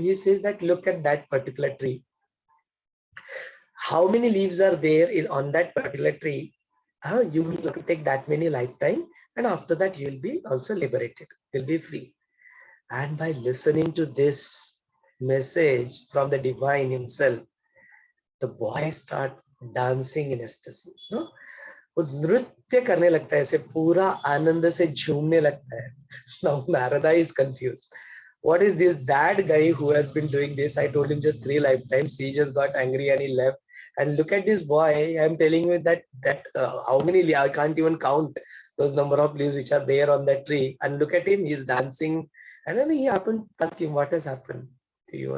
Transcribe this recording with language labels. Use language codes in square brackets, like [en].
[en] He says that look at that particular tree. How many leaves are there on that particular tree? You will take that many lifetime, and after that you will be also liberated. You'll be free. And by listening to this message from the divine himself, the boy start dancing in ecstasy. [hi] वो नृत्य करने लगता है, ऐसे पूरा आनंद से झूमने लगता है. [en] Now Narada is confused. What is this? That guy who has been doing this, I told him just 3 lifetimes. He just got angry and he left. And look at this boy. I'm telling you that how many, I can't even count those number of leaves which are there on that tree. And look at him, he's dancing. And then he happened to ask him, what has happened to you?